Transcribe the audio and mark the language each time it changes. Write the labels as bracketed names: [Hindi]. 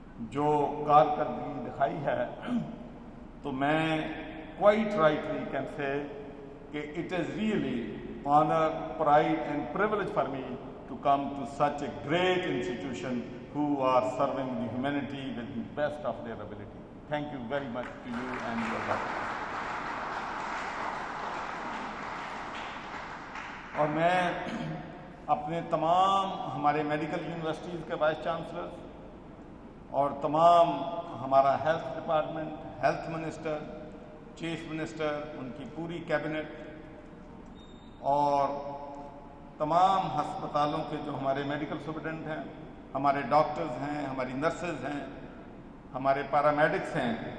[Urdu] جو کارکردگی دکھائی ہے تو میں [English] quite rightly can say that it is really honor, pride and privilege for me to come to such a great institution who are serving the humanity with the best of their ability. Thank you very much to you and your doctors. [Urdu] اور میں اپنے تمام ہمارے medical universities کے vice chancellor اور تمام ہمارا health department, health minister, chief minister, ان کی پوری کیبنٹ اور تمام ہسپتالوں کے جو ہمارے میڈیکل سپرنٹینڈنٹ ہیں، ہمارے ڈاکٹرز ہیں، ہماری نرسز ہیں، ہمارے پیرامیڈکس ہیں،